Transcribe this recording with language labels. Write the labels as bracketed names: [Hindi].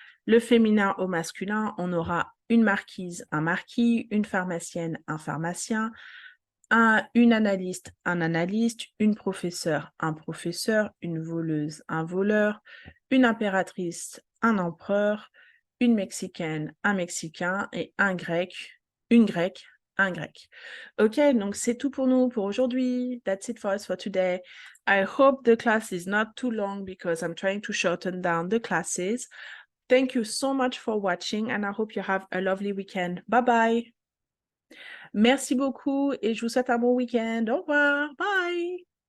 [French] Le féminin au masculin, on aura une marquise, un marquis, une pharmacienne, un pharmacien, une analyste, un analyste, une professeure, un professeur, une voleuse, un voleur, une impératrice, un empereur, une mexicaine, un mexicain et un grec, une grecque, un grec. OK, donc c'est tout pour nous pour aujourd'hui. [English] That's it for us for today. I hope the class is not too long because I'm trying to shorten down the classes. Thank you so much for watching and I hope you have a lovely weekend. Bye bye. [French] Merci beaucoup et je vous souhaite un bon week-end. Au revoir. [English] Bye.